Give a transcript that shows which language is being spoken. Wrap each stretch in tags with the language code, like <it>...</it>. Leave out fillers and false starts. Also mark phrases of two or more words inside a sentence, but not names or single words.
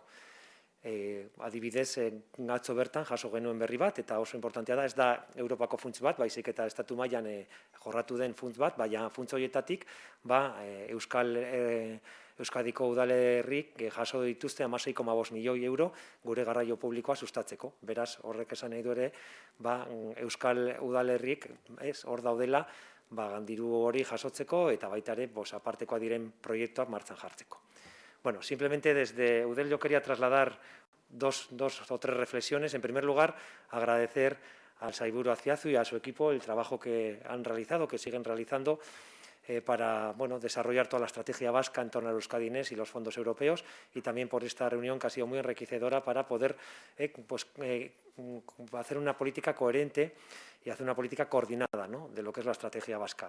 <eu>Adibidez, atzo bertan jaso genuen berri bat, eta oso importantea da, ez da Europako funts bat, baizik eta estatu mailan jorratu den funts bat, baina funts horietatik Euskadiko udalerrik jaso dituzte 16,5 milioi euro gure garraio publikoa sustatzeko. Beraz, horrek esan nahi du ere, Euskal udalerrik hor daudela diru hori jasotzeko eta baita ere apartekoa diren proiektuak martxan jartzeko.</eu> <es>Bueno, simplemente desde Eudel yo quería trasladar dos o tres reflexiones. En primer lugar, agradecer al sailburu Azpiazu y a su equipo el trabajo que han realizado, que siguen realizando para desarrollar toda la estrategia vasca en torno al Euskadi Next y los fondos europeos, y también por esta reunión que ha sido muy enriquecedora para poder hacer una política coherente y hacer una política coordinada, ¿no?, de lo que es la estrategia vasca.</es>